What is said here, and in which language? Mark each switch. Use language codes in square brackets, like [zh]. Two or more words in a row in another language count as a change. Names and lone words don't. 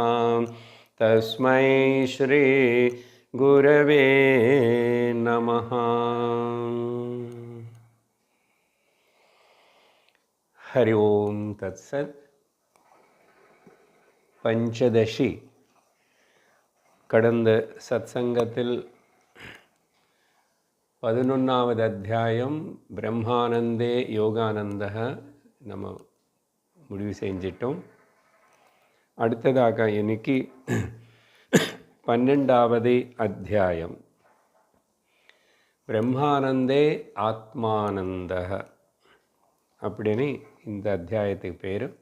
[sa] तस्मै श्री गुरवे नमः। हरि ओम तत्सत्। [ta] पंचदशी கடந்த சத்சங்கத்தில் 11வது அத்தியாயம் [sa] ब्रह्मानन्दे योगानन्दः [ta] நம்ம முடிவு செஞ்சிட்டோம். அடுத்ததாக இன்னைக்கு 12வது அத்தியாயம் [sa] ब्रह्मानन्दे आत्मानन्दः [ta] அப்படின்னு இந்த அத்தியாயத்துக்கு பேர்.